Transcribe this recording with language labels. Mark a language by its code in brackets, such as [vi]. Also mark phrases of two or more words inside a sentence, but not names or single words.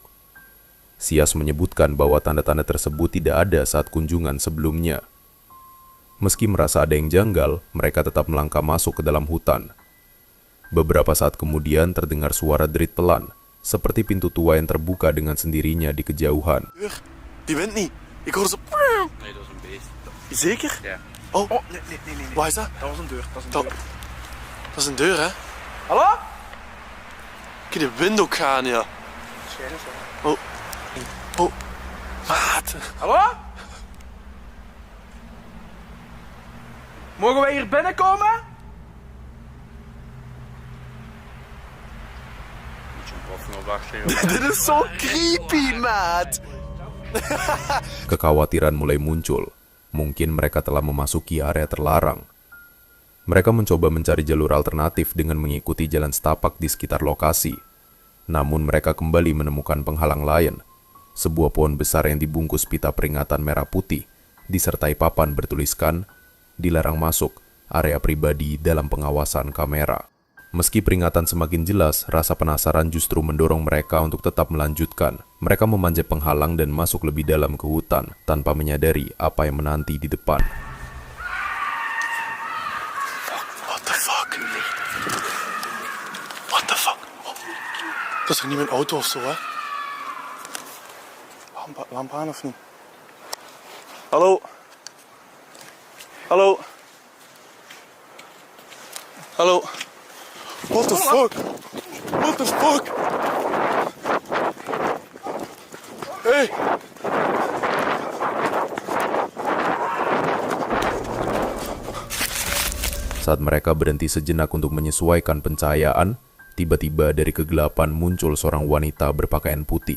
[id] Sias menyebutkan bahwa tanda-tanda tersebut tidak ada saat kunjungan sebelumnya. Meski merasa ada yang janggal, mereka tetap melangkah masuk ke dalam hutan. Beberapa saat kemudian terdengar suara derit pelan, seperti pintu tua yang terbuka dengan sendirinya di kejauhan. [nl] Die wint niet. Ik hoorde zo... Nee, dat is een beest. Zeker? Ja. Oh, Nee. waar is dat? Dat was een deur. Dat is een deur, hè? Hallo? Kijk, de wind ook gaan, ja. Schijnen zo. Oh, maat. Hallo? Mogen wij hier binnenkomen? Moet je een bof nog wachten, joh. Dit is zo creepy, maat. [id] Kekhawatiran mulai muncul. Mungkin mereka telah memasuki area terlarang. Mereka mencoba mencari jalur alternatif dengan mengikuti jalan setapak di sekitar lokasi. Namun mereka kembali menemukan penghalang lain. Sebuah pohon besar yang dibungkus pita peringatan merah putih, disertai papan bertuliskan, dilarang masuk, area pribadi dalam pengawasan kamera. Meski peringatan semakin jelas, rasa penasaran justru mendorong mereka untuk tetap melanjutkan. Mereka memanjat penghalang dan masuk lebih dalam ke hutan, tanpa menyadari apa yang menanti di depan. [en] What the fuck? What the fuck? Oh. [nl] Dat is toch niet mijn auto of zo, hè? Lamp aan of niet? Hallo? Hallo? Hallo? [en] What the fuck? What the fuck? Hey! [id] Saat mereka berhenti sejenak untuk menyesuaikan pencahayaan, tiba-tiba dari kegelapan muncul seorang wanita berpakaian putih.